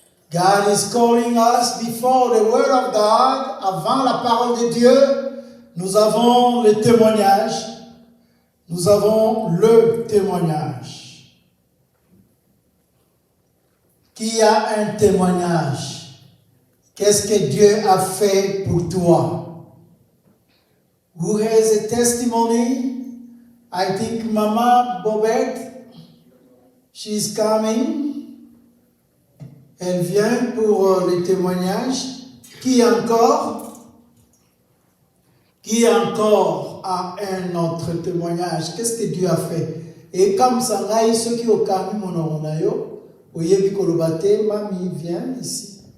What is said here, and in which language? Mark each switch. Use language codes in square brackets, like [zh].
[en] God is calling us before the word of God. [fr] Avant la parole de Dieu, nous avons le témoignage. Nous avons le témoignage. Qui a un témoignage? Qu'est-ce que Dieu a fait pour toi? [en] Who has a testimony? I think Mama Bobette, she's coming. [fr] Elle vient pour le témoignage. Qui encore? Qui encore a un autre témoignage? Qu'est-ce que Dieu a fait? Et comme ça, ceux qui ont commis mon nom, Oyebi Kolobate, Mamie, viens ici.